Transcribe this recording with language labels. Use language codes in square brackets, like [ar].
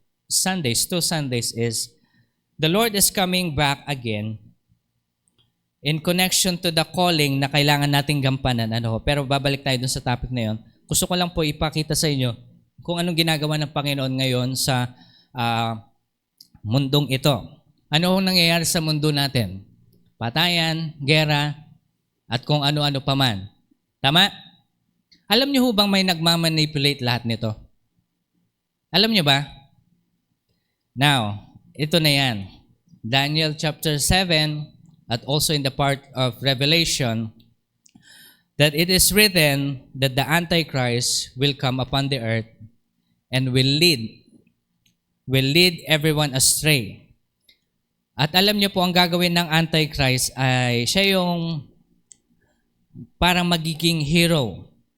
[en] Sundays, 2 Sundays, is the Lord is coming back again in connection to the calling [tl] na kailangan nating gampanan. Pero babalik tayo dun sa topic na yon. Gusto ko lang po ipakita sa inyo kung anong ginagawa ng Panginoon ngayon sa mundong ito. Ano ang nangyayari sa mundo natin? Patayan, gera, at kung ano-ano pa man. Tama? Alam niyo ho bang may nagmamanipulate lahat nito? Alam niyo ba? Now, ito na yan. [en] Daniel chapter 7 at also in the part of Revelation, that it is written that the Antichrist will come upon the earth and will lead everyone astray. [tl] At alam niyo po, ang gagawin ng Antichrist ay siya yung parang magiging hero.